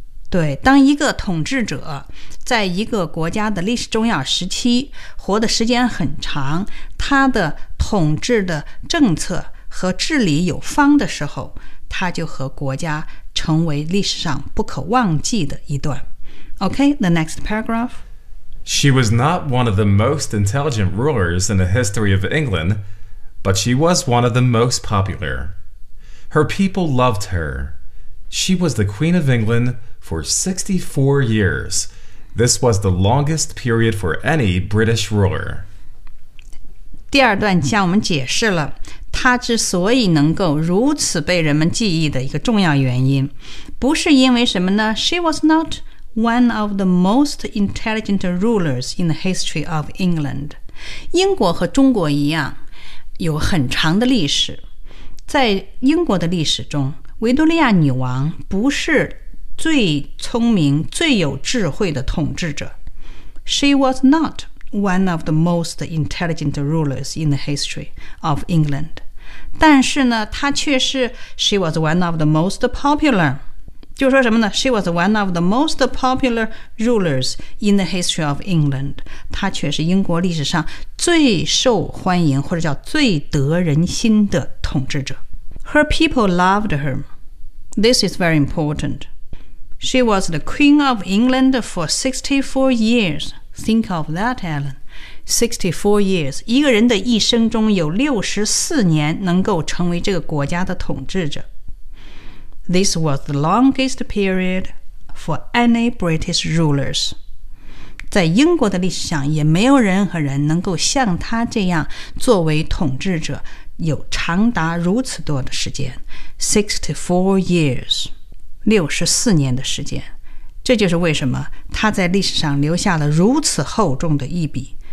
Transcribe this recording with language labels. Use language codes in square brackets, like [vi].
[zh] 对，当一个统治者在一个国家的历史重要时期活的时间很长，他的统治的政策和治理有方的时候，它就和国家成为历史上不可忘记的一段。 [en] OK, the next paragraph. She was not one of the most intelligent rulers in the history of England, but she was one of the most popular. Her people loved her. She was the Queen of England for 64 years. This was the longest period for any British ruler. [zh] 第二段向我们解释了她之所以能够如此被人们记忆的一个重要原因，不是因为什么呢？ [en] She was not one of the most intelligent rulers in the history of England. [zh] 英国和中国一样，有很长的历史。在英国的历史中，维多利亚女王不是最聪明、最有智慧的统治者。 [en] She was not. One of the most intelligent rulers in the history of England. [zh] 但是呢，她却是 [en] she was one of the most popular. [zh] 就说什么呢？ [en] She was one of the most popular rulers in the history of England. [zh] 她却是英国历史上最受欢迎或者叫最得人心的统治者。 [en] Her people loved her. This is very important. She was the Queen of England for 64 years. Think of that, Alan. 64 years. [zh] 一个人的一生中有64年能够成为这个国家的统治者。 [en] This was the longest period for any British rulers. [zh] 在英国的历史上也没有任何人能够像他这样作为统治者有长达如此多的时间。 [en] 64 years. [zh] 64年的时间。这就是为什么他在历史上留下了如此厚重的一笔。